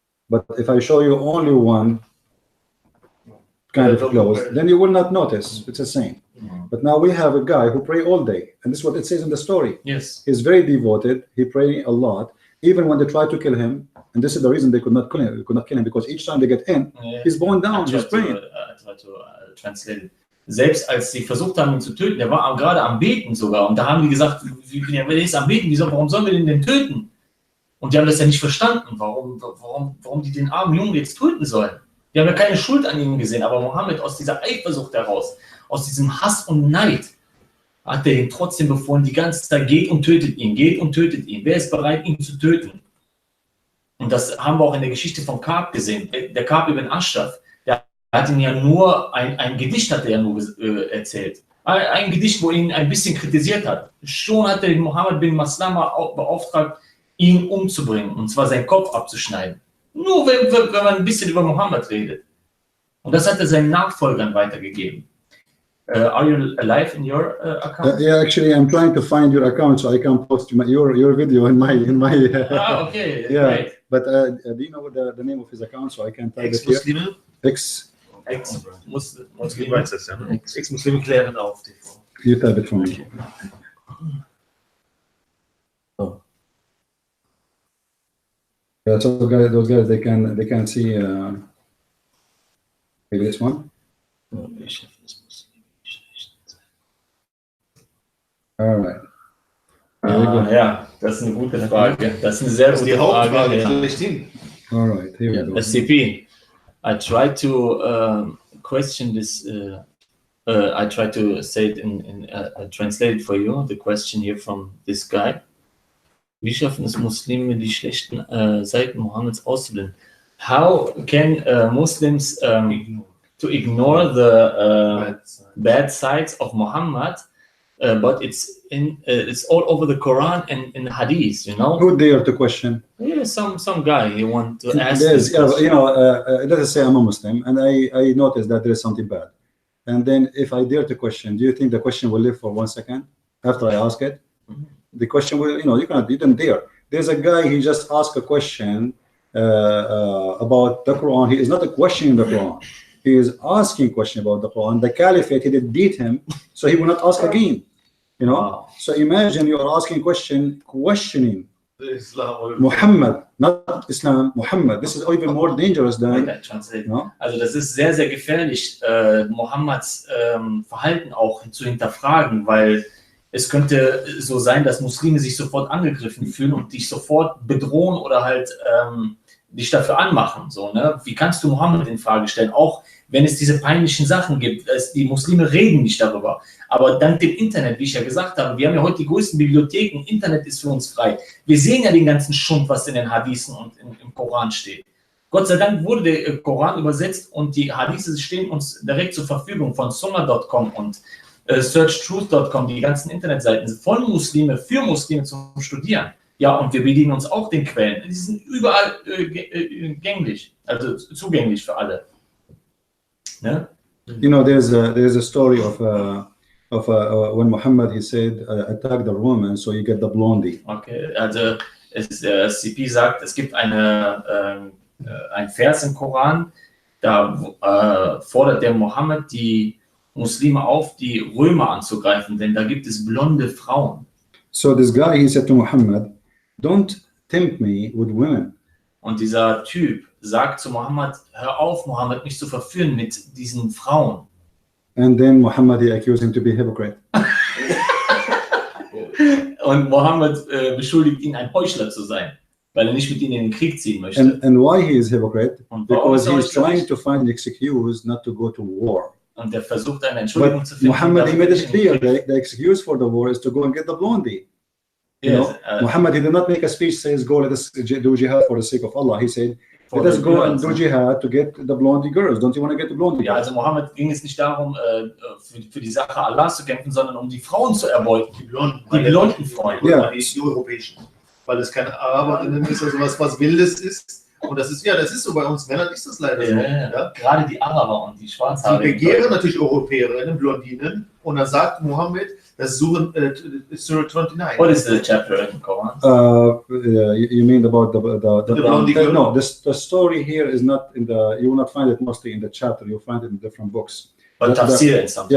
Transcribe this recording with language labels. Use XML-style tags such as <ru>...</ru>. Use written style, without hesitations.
<en>But if I show you only one kind of clothes, then you will not notice. It's the same. But now we have a guy who pray all day, and this is what it says in the story. Yes, he's very devoted. He pray a lot, even when they try to kill him. And this is the reason they could not kill him. They could not kill him because each time they get in, he's bowing down. He's praying. I try to translate it.</en> <de>Selbst als sie versucht haben, ihn zu töten, der war gerade am Beten sogar. Und da haben die gesagt, der ist am Beten, warum sollen wir den denn töten? Und die haben das ja nicht verstanden, warum die den armen Jungen jetzt töten sollen. Die haben ja keine Schuld an ihm gesehen, aber Mohammed aus dieser Eifersucht heraus, aus diesem Hass und Neid, hat er ihn trotzdem befohlen, die ganze Zeit geht und tötet ihn. Wer ist bereit, ihn zu töten? Und das haben wir auch in der Geschichte von Ka'b gesehen. Der Ka'b ibn Ashraf, der hat ihn ja nur, ein Gedicht hat er ja nur erzählt. Ein Gedicht, wo er ihn ein bisschen kritisiert hat. Schon hat er Mohammed bin Maslama beauftragt, ihn umzubringen, und zwar seinen Kopf abzuschneiden. Nur wenn man ein bisschen über Mohammed redet. Und das hat er seinen Nachfolgern weitergegeben.</de> <en>Are you alive in your account? Yeah, actually, I'm trying to find your account so I can post your video in my. Okay, yeah. Right. But do you know the name of his account so I can type it here?</en> <de>Ex-Muslime. Ex-Muslime klären auf.</de> <en>You type it for me. Oh. Yeah, so those guys, they can see maybe this one. All right.</en> <de>Ja, das ist eine gute Frage. Das ist eine sehr gute Frage.</de> <en>All right, here we go. SCP, I try to question this. I try to say it translate it for you. The question here from this guy.</en> <de>Wie schaffen es Muslime, die schlechten Seiten Mohammeds auszublenden?</de> <en>How can Muslims to ignore the bad sides of Muhammad but it's all over the Quran and in the Hadith, you know. Who dare to question? Yeah, some guy he want to ask. Let us say I'm a Muslim, and I notice that there is something bad, and then if I dare to question, do you think the question will live for 1 second after I ask it? The question will, you didn't dare. There's a guy, he just asked a question about the Quran. He is not questioning the Quran. He is asking a question about the Quran. The Caliphate, he did beat him, so he will not ask again. Wow. So imagine you are asking a question, questioning Islam. Muhammad, not Islam, Muhammad. This is even more dangerous than.</en> <de>Also das ist sehr, sehr gefährlich, Mohammeds Verhalten auch zu hinterfragen, weil es könnte so sein, dass Muslime sich sofort angegriffen fühlen und dich sofort bedrohen oder halt dich dafür anmachen. So, ne? Wie kannst du Mohammed in Frage stellen? Auch wenn es diese peinlichen Sachen gibt, die Muslime reden nicht darüber. Aber dank dem Internet, wie ich ja gesagt habe, wir haben ja heute die größten Bibliotheken, Internet ist für uns frei. Wir sehen ja den ganzen Schund, was in den Hadithen und im Koran steht. Gott sei Dank wurde der Koran übersetzt und die Hadithe stehen uns direkt zur Verfügung von Sunnah.com und searchtruth.com, die ganzen Internetseiten von Muslime für Muslime zum Studieren. Ja, und wir bedienen uns auch den Quellen. Die sind überall gänglich, also zugänglich für alle. Ne?</de> <en>There's a story of when Muhammad, he said, attack the Roman, so you get the blondie.</en> <de>Okay, also CP sagt, es gibt ein Vers im Koran, da fordert der Mohammed die Muslime auf, die Römer anzugreifen, denn da gibt es blonde Frauen.</de> <en>So this guy, he said to Muhammad, don't tempt me with women.</en> <de>Und dieser Typ sagt zu Mohammed, hör auf, Mohammed, mich zu verführen mit diesen Frauen.</de> <en>And then Muhammad, he accused him to be a hypocrite.</en> <de>Und Mohammed beschuldigt ihn, ein Heuchler zu sein, weil er nicht mit ihnen in den Krieg ziehen möchte.</de> <en>And why he is hypocrite? Because he is trying to find an excuse not to go to war.</en> <de>Und er versucht eine Entschuldigung zu finden.</de> <en>Muhammad, he made it clear that the excuse for the war is to go and get the blondie. Yes, Muhammad, he did not make a speech says, go, let us do jihad for the sake of Allah. He said, let us go and do jihad to get the blondie girls. Don't you want to get the blondie girls?</en> <de>Ja, also Mohammed ging es nicht darum, für die Sache Allahs zu kämpfen, sondern um die Frauen zu erbeuten. Die blonden Frauen. Ja, die europäischen. Weil es keine Araberinnen ist oder sowas, was Wildes ist. Und das ist so bei uns Männern ist das leider so. Ja. Gerade die Araber und die Schwarzhaarigen. Die begehren natürlich Europäerinnen, Blondinen. Und dann sagt Mohammed, das Surah 29.</de> <en>What is the chapter in Quran? You mean about the blondie girl? No, the story here is not in the. You will not find it mostly in the chapter. You'll find it in different books. But tafsir and something.</en>